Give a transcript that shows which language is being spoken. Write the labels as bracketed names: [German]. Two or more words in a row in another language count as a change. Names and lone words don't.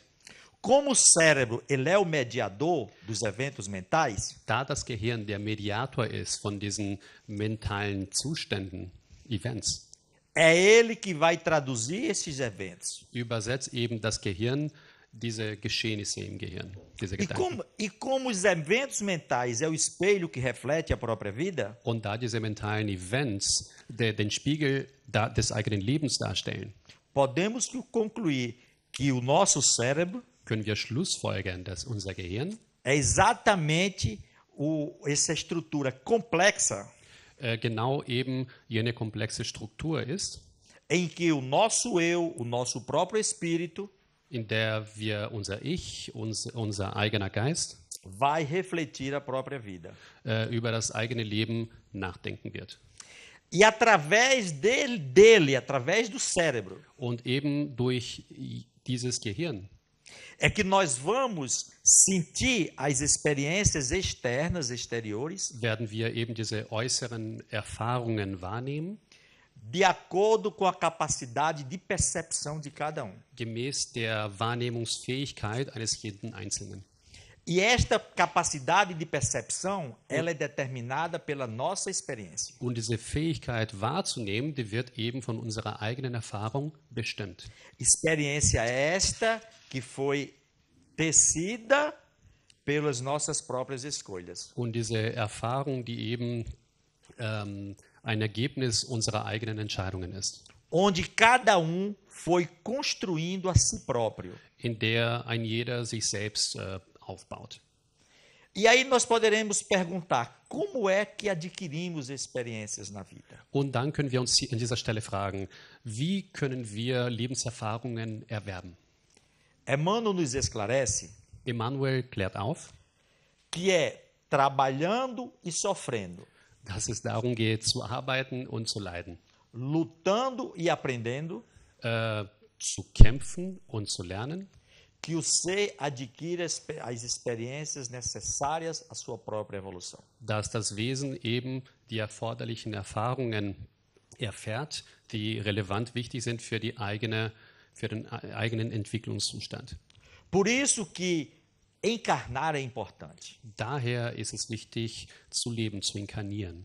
[Portuguese] Como o cérebro ele é o mediador dos eventos mentais, [German] Da das Gehirn der Mediator ist von diesen mentalen Zuständen, Events, [Portuguese] é ele que vai traduzir esses eventos. [German] übersetzt eben das Gehirn diese Geschehnisse im Gehirn, diese [Portuguese] E [German] Gedanken. [Portuguese] como os eventos mentais é o espelho que reflete a própria vida, [German] Und da diese mentalen Events den Spiegel des eigenen Lebens darstellen, [Portuguese] podemos concluir que o nosso cérebro [German] können wir schlussfolgern, dass unser Gehirn [Portuguese] é exatamente essa estrutura complexa [German] genau eben jene komplexe Struktur ist, [Portuguese] em que o nosso eu, o nosso próprio espírito, [German] in der wir unser Ich, unser eigener Geist [Portuguese] vai refletir a própria vida. [German] Über das eigene Leben nachdenken wird. [Portuguese] E através dele, através do cérebro, [German] Und eben durch dieses Gehirn [Portuguese] é que nós vamos sentir as experiências externas, exteriores, [German] werden wir eben diese äußeren Erfahrungen wahrnehmen [Portuguese] de acordo com a capacidade de percepção de cada um. [German] gemäß der Wahrnehmungsfähigkeit eines jeden Einzelnen. [Portuguese] E esta capacidade de percepção, ela é determinada pela nossa experiência. [German] Und diese Fähigkeit wahrzunehmen, die wird eben von unserer eigenen Erfahrung bestimmt. [Portuguese] Experiência esta que foi tecida pelas nossas próprias escolhas. [German] Und diese Erfahrung, die eben ein Ergebnis unserer eigenen Entscheidungen ist, [Portuguese] Onde cada foi construindo a si próprio. [German] in der ein jeder sich selbst aufbaut. [Portuguese] E aí nós poderemos perguntar, como é que adquirimos experiências na vida? [German] Und dann können wir uns an dieser Stelle fragen, wie können wir Lebenserfahrungen erwerben? [Portuguese] Emmanuel nos esclarece [German] Emmanuel klärt auf, [Portuguese] que é trabalhando e sofrendo, [German] dass es darum geht, zu arbeiten und zu leiden, [Portuguese] lutando e aprendendo, [German] zu kämpfen und zu lernen, [Portuguese] que o ser adquire as experiências necessárias à sua própria evolução. [German] dass das Wesen eben die erforderlichen Erfahrungen erfährt, die relevant wichtig sind für den eigenen Entwicklungszustand. [Portuguese] Por isso que encarnar é importante. [German] Daher ist es wichtig, zu leben, zu inkarnieren.